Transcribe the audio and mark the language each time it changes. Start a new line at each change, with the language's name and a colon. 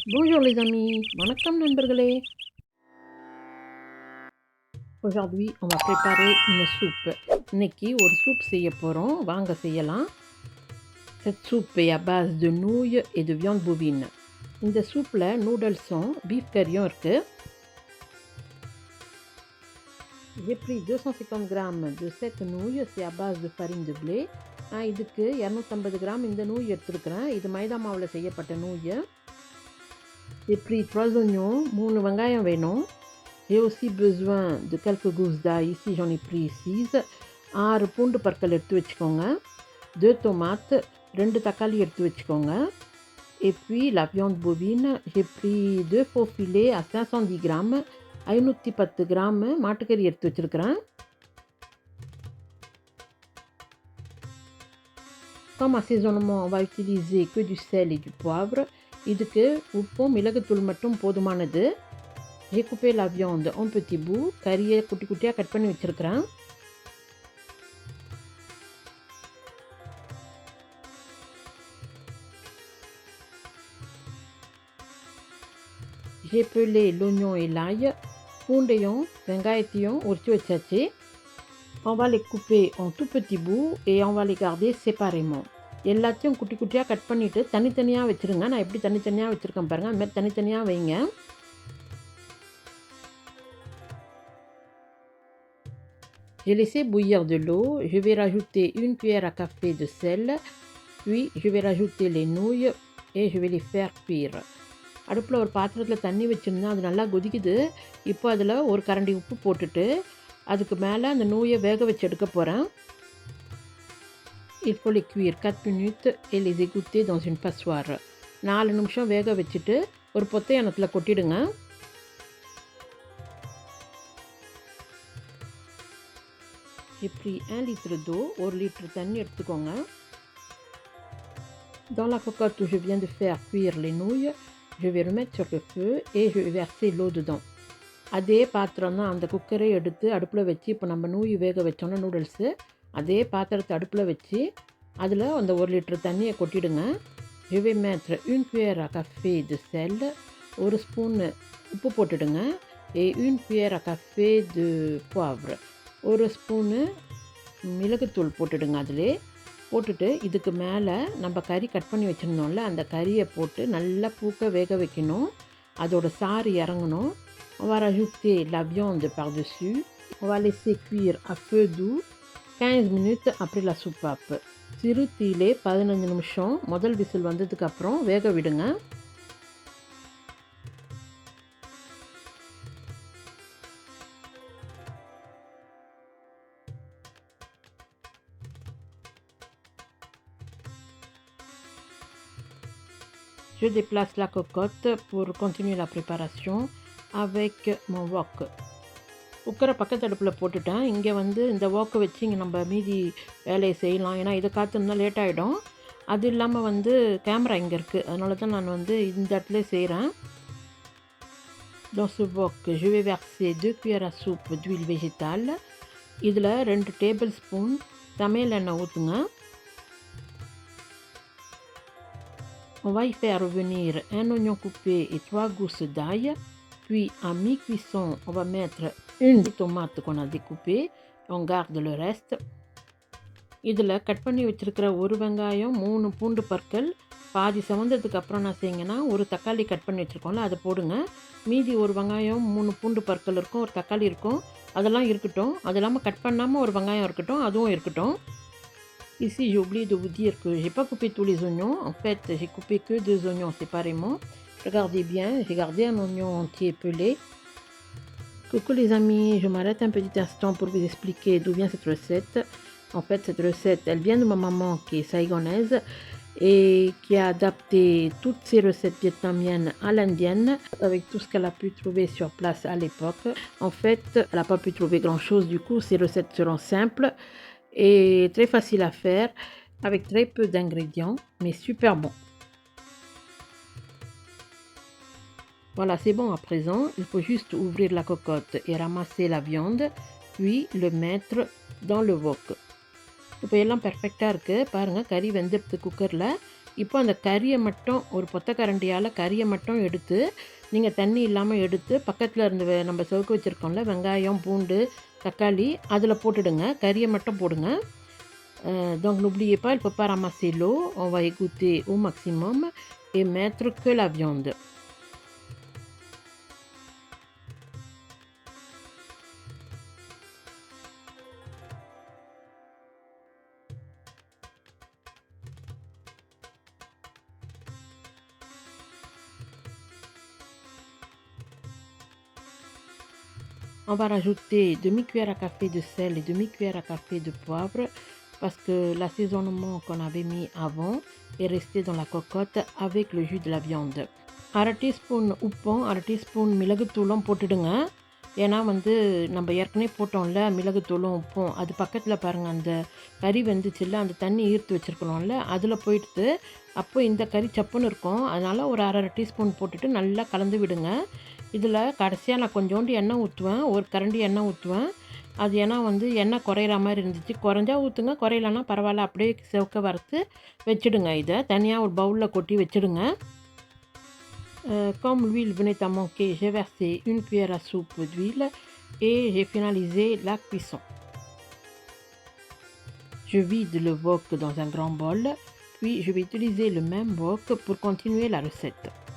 French: Bonjour les amis,
Tamil: வணக்கம் நண்பர்களே.
French: Aujourd'hui, on va préparer une soupe.
Tamil: இன்னைக்கு ஒரு சூப் செய்ய போறோம். வாங்க செய்யலாம்.
French: Cette soupe est à base de nouilles et de viande bovine.
Tamil: இந்த சூப்ல நூடல்ஸும் பீஃப் கறியும் இருக்கு.
French: J'ai pris 250 grammes de cette nouille, c'est à base de farine de blé.
Tamil: இதுக்கு 250 கிராம் இந்த நூய் எடுத்துருக்கிறேன். இது மைதா மாவில் செய்யப்பட்ட நூய்.
French: J'ai pris 3 oignons,
Tamil: 3 வெங்காயம் வேணும்.
French: J'ai aussi besoin de quelques gousses d'ail. Ici, j'en ai pris 6.
Tamil: 6 பூண்டு பற்கள் எடுத்து வச்சுக்கோங்க.
French: 2 tomates,
Tamil: 2 தக்காளி எடுத்து வச்சுக்கோங்க.
French: Et puis la viande bovine, j'ai pris 2 faux filets à 510 grammes.
Tamil: 510 gram மாட்டுக்கறி எடுத்து வச்சுருக்கிறேன்.
French: Comme assaisonnement, on va utiliser que du sel et du poivre.
Tamil: இதுக்கு உப்பும் மிளகுத்தூள் மட்டும் போதுமானது.
French: J'ai coupé la viande en petits bouts.
Tamil: கறியை குட்டி குட்டியாக கட் பண்ணி வச்சுருக்கிறேன்.
French: J'ai pelé l'oignon et l'ail.
Tamil: பூண்டையும் வெங்காயத்தையும் உரித்து வச்சாச்சு.
French: On va les couper en tout petits bouts et on va les garder séparément.
Tamil: எல்லாத்தையும் குட்டி குட்டியாக கட் பண்ணிவிட்டு தனித்தனியாக வச்சுருங்க. நான் எப்படி தனித்தனியாக வச்சுருக்கேன் பாருங்கள். அது மாதிரி தனித்தனியாக வைங்க.
French: J'ai laissé bouillir de l'eau. Je vais rajouter une cuillère à café de sel. Puis je vais rajouter les nouilles et je vais les faire cuire.
Tamil: அடுப்பில் ஒரு பாத்திரத்தில் தண்ணி வச்சுருந்தேன். அது நல்லா கொதிக்குது. இப்போ அதில் ஒரு கரண்டி உப்பு போட்டுட்டு அதுக்கு மேலே அந்த நூயை வேக வச்சு எடுக்க போகிறேன்.
French: Il faut les cuire 4 minutes et les égoutter dans une passoire.
Tamil: 4 நிமிஷம் வேக வச்சுட்டு ஒரு பொத்தையானத்தில் கொட்டிடுங்க.
French: J'ai pris 1 litre d'eau,
Tamil: 1 litre தண்ணி எடுத்துக்கோங்க.
French: Dans la cocotte où je viens de faire cuire les nouilles, je vais remettre sur le feu et je vais verser l'eau dedans.
Tamil: அதே பாத்திரம் தான், அந்த குக்கரை எடுத்து அடுப்பில் வச்சு இப்போ நம்ம நூய் வேக வச்சோன்னா நூடுல்ஸு அதே பாத்திரத்தை அடுப்பில் வச்சு அதில் அந்த 1 லிட்டர் தண்ணியை கொட்டிடுங்க.
French: Je vais mettre une cuillère à café de sel,
Tamil: 1 spoon உப்பு போட்டுடுங்க.
French: et une cuillère à café de poivre,
Tamil: 1 spoon மிளகுத்தூள் போட்டுடுங்க. அதிலே போட்டுட்டு இதுக்கு மேலே நம்ம கறி கட் பண்ணி வச்சுருந்தோம்ல, அந்த கறியை போட்டு நல்லா பூக்க வேக வைக்கணும். அதோட சாறு இறங்கணும்.
French: On va rajouter la viande par-dessus. On va laisser cuire à feu doux 15 minutes après la soupape.
Tamil: சிறு தீயிலே 15 நிமிஷம் முதல் விசில் வந்ததுக்கப்புறம் வேக விடுங்க.
French: Je déplace la cocotte pour continuer la préparation avec mon wok.
Tamil: குக்கரை பக்கத்து அடுப்பில் போட்டுட்டேன். இங்கே வந்து இந்த வோக்கை வச்சு இங்கே நம்ம மீதி வேலையை செய்யலாம். ஏன்னா இதை காத்திருந்தா லேட் ஆகிடும். அது இல்லாமல் வந்து கேமரா இங்கே இருக்குது. அதனால தான் நான் வந்து இந்த இடத்துல செய்கிறேன்.
French: Dans ce wok, je vais verser 2 cuillères à soupe d'huile végétale.
Tamil: இதில் 2 டேபிள் ஸ்பூன் சமையல் எண்ணெய் ஊற்றுங்க.
French: On va y faire revenir un oignon coupé et 3 gousses d'ail. Puis à mi-cuisson, on va mettre une tomate qu'on a découpée. On garde le reste.
Tamil: இதில் cut பண்ணி வச்சுருக்கிற 1 வெங்காயம், 3 பூண்டு பற்கள் பாதி செவந்ததுக்கு அப்புறம் நான் செய்யுங்கன்னா 1 தக்காளி கட் பண்ணி வச்சுருக்கோம்ல அதை போடுங்க. மீதி 1 வெங்காயம், 3 பூண்டு பற்கள் இருக்கும், 1 தக்காளி இருக்கும். அதெல்லாம் இருக்கட்டும். அது இல்லாமல் கட் பண்ணாமல் 1 வெங்காயம் இருக்கட்டும், அதுவும் இருக்கட்டும்.
French: Ici, j'ai oublié de vous dire que j'ai pas coupé tous les oignons. En fait, j'ai coupé que 2 oignons séparément. Regardez bien, j'ai gardé un oignon entier pelé. Coucou les amis, je m'arrête un petit instant pour vous expliquer d'où vient cette recette. En fait, cette recette, elle vient de ma maman qui est saïgonaise et qui a adapté toutes ses recettes vietnamiennes à l'indienne avec tout ce qu'elle a pu trouver sur place à l'époque. En fait, elle n'a pas pu trouver grand-chose, du coup, ces recettes seront simples et très faciles à faire avec très peu d'ingrédients, mais super bon. Voilà, c'est bon à présent. Il faut juste ouvrir la cocotte et ramasser la viande, puis le mettre dans le wok.
Tamil: இப்போ எல்லாம் பெர்ஃபெக்டாக இருக்குது. பாருங்கள், கறி வெந்துடுது குக்கரில். இப்போ அந்த கறியை மட்டும் ஒரு பொத்தக்கரண்டியால் கறியை மட்டும் எடுத்து நீங்கள் தண்ணி இல்லாமல் எடுத்து பக்கத்தில் இருந்து நம்ம செவக்க வச்சுருக்கோம்ல வெங்காயம் பூண்டு தக்காளி அதில் போட்டுடுங்க. கறியை மட்டும் போடுங்க.
French: Donc n'oubliez pas, il ne faut pas ramasser l'eau. On va égoutter au maximum et mettre que la viande. On va rajouter demi-cuillère à café de sel et demi-cuillère à café de poivre parce que l'assaisonnement qu'on avait mis avant est resté dans la cocotte avec le jus de la viande.
Tamil: அரை teaspoon உப்பும் அரை teaspoon மிளகுத்தூளும் போட்டுடுங்க. ஏன்னா வந்து நம்ம ஏற்கனவே போட்டோம்ல மிளகுத்தூளும் உப்பும், அது பக்கத்தில் பாருங்கள் அந்த கறி வெந்துச்சுல்ல, அந்த தண்ணி ஈர்த்து வச்சுருக்கணும்ல அதில் போயிடுத்து. அப்போ இந்த கறி சப்புன்னு இருக்கும். அதனால் ஒரு அரை டீஸ்பூன் போட்டுட்டு நல்லா கலந்து விடுங்க. இதில் கடைசியாக நான் கொஞ்சோண்டு எண்ணெய் ஊற்றுவேன், ஒரு கரண்டி எண்ணெய் ஊற்றுவேன். அது ஏன்னா வந்து எண்ணெய் குறையிற மாதிரி இருந்துச்சு. குறைஞ்சா ஊற்றுங்க, குறையலன்னா பரவாயில்ல, அப்படியே செவக்க வறுத்து வச்சுடுங்க. இதை தனியாக ஒரு பவுலில் கொட்டி வச்சுடுங்க.
French: Comme l'huile venait à manquer, j'ai versé une cuillère à soupe d'huile et j'ai finalisé la cuisson. Je vide le wok dans un grand bol, puis je vais utiliser le même wok pour continuer la recette.